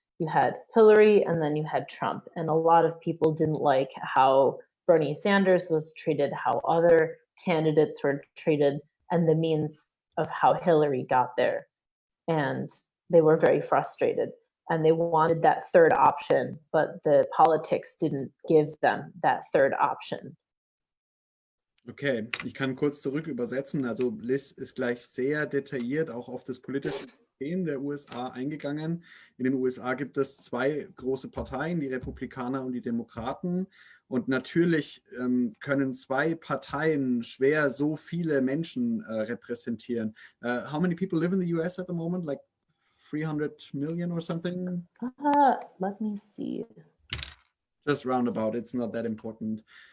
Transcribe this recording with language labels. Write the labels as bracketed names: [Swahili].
[English] You had Hillary and then you had Trump. And a lot of people didn't like how Bernie Sanders was treated, how other candidates were treated, and the means of how Hillary got there. And they were very frustrated. And they wanted that third option, but the politics didn't give them that third option. [German] Okay, ich kann kurz zurück übersetzen. Also Liz ist gleich sehr detailliert auch auf das politische System der USA eingegangen. In den USA gibt es zwei große Parteien, die Republikaner und die Demokraten. Und natürlich können zwei Parteien schwer so viele Menschen repräsentieren. [English] How many people live in the US at the moment? Like 300 million or something? Let me see. Just roundabout, it's not that important.